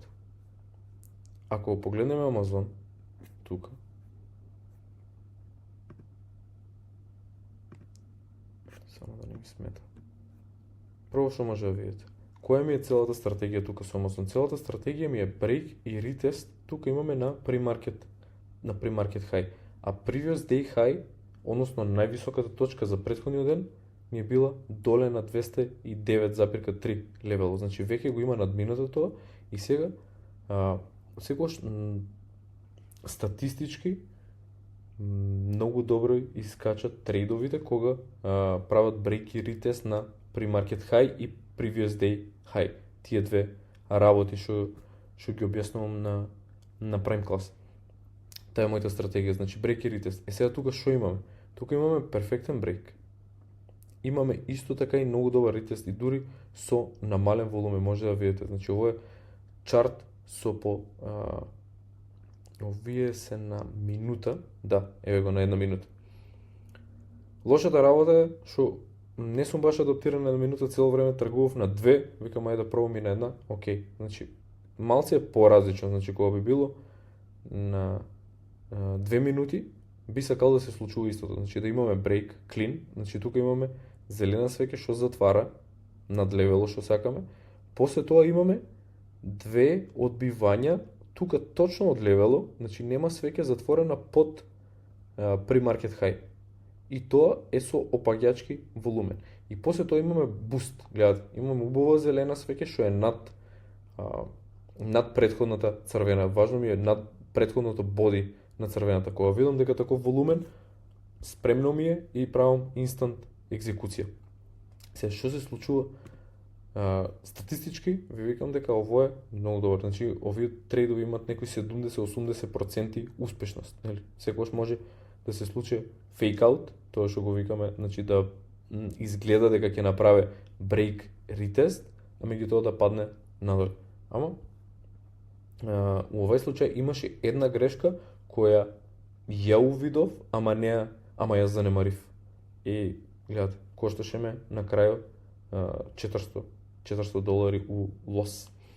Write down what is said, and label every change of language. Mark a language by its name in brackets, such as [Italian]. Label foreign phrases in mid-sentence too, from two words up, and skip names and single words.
[Macedonian] Ако погледнеме Amazon, тука, само да не ми смета. Прво што може да видите. Која ми е целата стратегија тука со Amazon? Целата стратегија ми е break и retest. Тука имаме на [English] pre-market high. А previous day high, [Macedonian] односно највисоката точка за претходниот ден, ми е била доле на 209,3 левел. Значи веќе го има надминато тоа и сега секогаш статистички многу добро искачат трейдовите кога прават break и retest на [English] pre-market high [Macedonian] и [English] previous day high. [Macedonian] Тие две работи што ги објаснувам на Prime Class. Таа е мојата стратегија, значи break и retest. Сега тука што имаме? Тука имаме перфектен break. Имаме исто така и многу добар ретест и дури со намален волуме, може да видите. Значи ово е чарт со по овие се на минута, да, еве го на една минута. Лошата работа е што не сум баш адаптиран на една минута, цело време тргував на две, викам ајде да пробам и на една, окей. Значи малце е поразлично, значи кога би било на 2 минути, би сакал да се случува истото, значи да имаме [English] break, clean, [Macedonian] значи тука имаме зелена свеќе што затвара над левело што сакаме. После тоа имаме две одбивања тука точно од левело, значи нема свеќе затворена под [English] pre-market high. [Macedonian] И тоа е со опаѓачки волумен. И после тоа имаме буст, гледате, имаме убава зелена свеќе што е над претходната црвена. Важно ми е над претходното боди на црвената. Кога видам дека таков волумен, спремно ми е и правам инстант екзекуција. Сега што се случува статистички ви викам дека ово е многу добро. Значи овие трейдови имаат некои 70-80% успешност, нели? Секогаш може да се случи [English] fake out, [Macedonian] тоа што го викаме, значи да изгледа дека ќе направи [English] break retest, [Macedonian] а меѓутоа да падне надолу. Ама у овој случај имаше една грешка која ја увидов, ама ја занемарив. И гледате, кошташе ме на крајот $400 у лос.